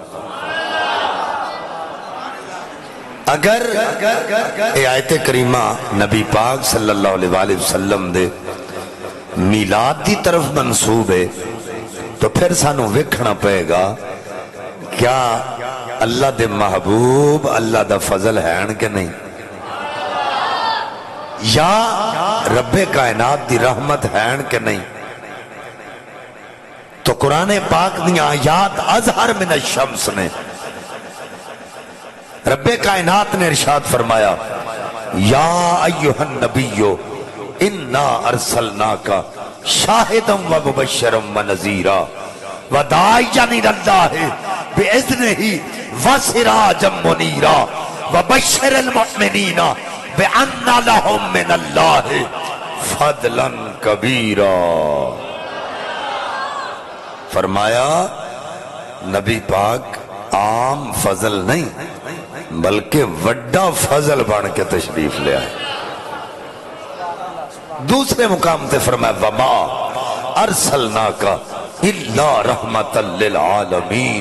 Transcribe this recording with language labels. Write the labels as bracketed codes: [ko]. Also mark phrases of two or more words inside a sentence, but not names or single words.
[pa] اگر اے آیت کریمہ نبی پاک [ar] صلی اللہ علیہ وآلہ وسلم [pa] دے میلاد دی طرف منصوب ہے تو پھر سانو ویکھنا پئے گا کیا اللہ دے محبوب اللہ دا فضل ہے کہ نہیں، یا رب کائنات دی رحمت ہے کہ نہیں۔ تو قرآن پاک دیاں آیات [ar] اظہر من الشمس [pa] نے رب کائنات نے ارشاد فرمایا [ar] یا ایوہ النبیو انا ارسلناکا شاہدم و مبشرم و نذیرا وداعیان الاللہ بِإِذْنِهِ وسراجا منیرا وبشر المؤمنین بأن لهم من اللہ فضلا کبیرا۔ [pa] فرمایا نبی پاک عام فضل نہیں بلکہ وڈا فضل بن کے تشریف لے آئے۔ دوسرے مقام تے فرمایا [ar] وما ارسلناک الا رحمتا للعالمین۔